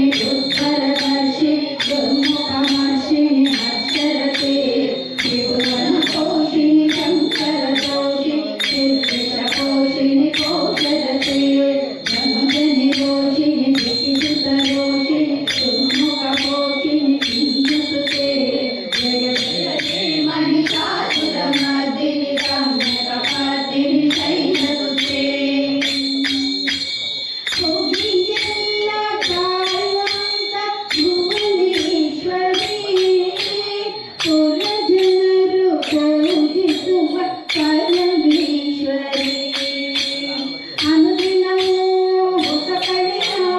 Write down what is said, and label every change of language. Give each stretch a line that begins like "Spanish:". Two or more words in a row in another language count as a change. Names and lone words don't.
Sanskrit: ದುರ್ಧರದರ್ಶಿನಿ ದುರ್ಮುಖಮರ್ಷಿಣಿ ಹರ್ಷರತೆ ತ್ರಿಭುವನಕೋಶಿನಿ ಶಂಕರದೋಷಿನಿ ನಿರ್ವಿಷಕೋಶಿನಿ ಕೋಶರತೆ ಬ್ರಹ್ಮಜನಿ ಘೋಷಿನಿ ದಿಕ್ಕಿಸುತರೋಷಿನಿ ದುರ್ಮುಖಕೋಶಿನಿ ಸಿಂಧುಸುತೆ ಜಯ ಜಯ ಹೇ महिषासुरमर्दिनि रम्यकपर्दिनि शैलसुते
Kannada: ಭುವಿಯೆಲ್ಲ ಕಾಯುವಂತ ಭುವನೇಶ್ವರಿ ಕುಲ ಜನರು ಪೂಜಿಸುವ ಪರಮೇಶ್ವರಿ ಅನುದಿನವೂ ಹೊಸ ಕಳೆಯ